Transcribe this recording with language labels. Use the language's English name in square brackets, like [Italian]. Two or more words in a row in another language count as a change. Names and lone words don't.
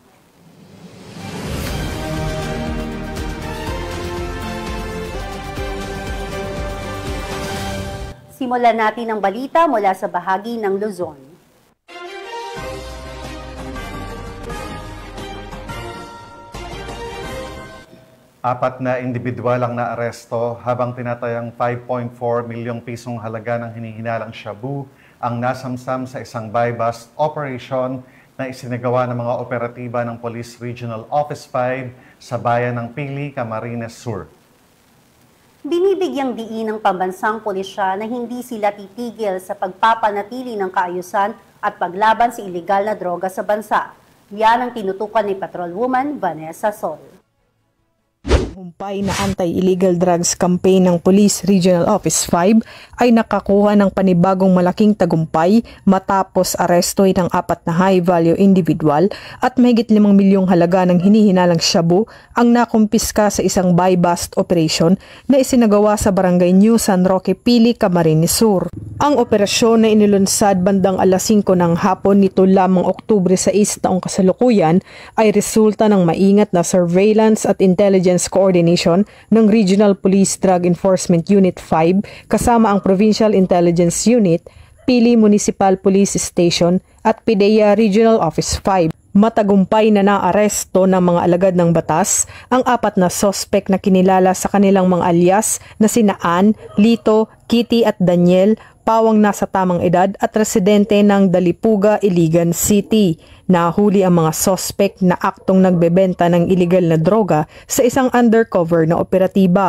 [Filipino] Simulan natin ang balita mula sa bahagi ng Luzon. Apat na individual ang naaresto habang tinatayang 5.4 milyong pisong halaga ng hinihinalang shabu ang nasamsam sa isang [English] buy-bust operation [Filipino] na isinagawa ng mga operatiba ng Police Regional Office 5 sa bayan ng Pili, Camarines Sur. Binibigyang diin ng pambansang pulisya na hindi sila titigil sa pagpapanatili ng kaayusan at paglaban sa iligal na droga sa bansa. Yan ang tinutukan ni Patrolwoman Vanessa Sol. Humpay na [English] anti-illegal drugs campaign [Filipino] ng Police Regional Office 5 ay nakakuha ng panibagong malaking tagumpay matapos arestoy ng 4 na [English] high-value individual [Filipino] at mahigit 5 milyong halaga ng hinihinalang shabu ang nakumpiska sa isang [English] buy-bust operation [Filipino] na isinagawa sa Barangay New San Roque, Pili, Camarines Sur. Ang operasyon na inilunsad bandang alas 5 ng hapon nito lamang Oktubre 6 taong kasalukuyan ay resulta ng maingat na surveillance at [English] intelligence coordination [Filipino] ng Regional Police Drug Enforcement Unit 5 kasama ang Provincial Intelligence Unit, Pili Municipal Police Station at PIDEA Regional Office 5. Matagumpay na naaresto ng mga alagad ng batas ang 4 na sospek na kinilala sa kanilang mga alias na sina Ann, Lito, Kitty at Daniel, pawang nasa tamang edad at residente ng Dalipuga, Iligan City. Nahuli ang mga sospek na aktong nagbebenta ng iligal na droga sa isang undercover na operatiba.